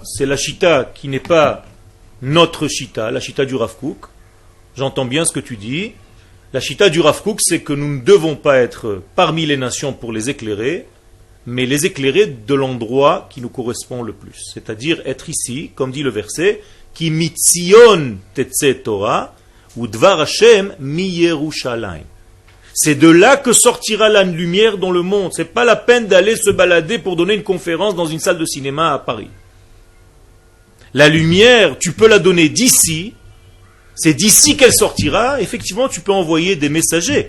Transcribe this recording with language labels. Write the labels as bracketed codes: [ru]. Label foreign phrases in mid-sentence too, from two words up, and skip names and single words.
[fr] C'est la chita qui n'est pas notre chita, la chita du Rav Kook. J'entends bien ce que tu dis. La chita du Rav Kook, c'est que nous ne devons pas être parmi les nations pour les éclairer, mais les éclairer de l'endroit qui nous correspond le plus. C'est-à-dire être ici, comme dit le verset, [he] כי מציון תצא תורה ודבר השם מירושלים. [fr] C'est de là que sortira la lumière dans le monde. Ce n'est pas la peine d'aller se balader pour donner une conférence dans une salle de cinéma à Paris. La lumière, tu peux la donner d'ici. C'est d'ici qu'elle sortira. Effectivement, tu peux envoyer des messagers.